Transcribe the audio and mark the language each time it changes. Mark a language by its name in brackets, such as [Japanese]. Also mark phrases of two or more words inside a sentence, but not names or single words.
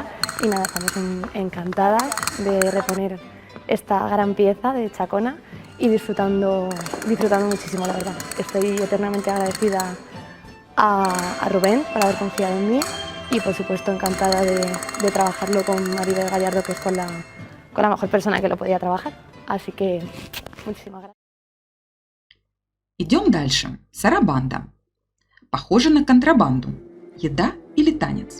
[Spanish] Y nada, estamos encantadas de reponer esta gran pieza de Chacona y disfrutando muchísimo, la verdad. Estoy eternamente agradecida a Rubén por haber confiado en mí y por supuesto encantada de trabajarlo con Maribel Gallardo, que es con la mejor persona que lo podía trabajar. Así que muchísimas gracias. [Russian] Идем дальше. Сарабанда. Похоже на контрабанду. Еда или танец?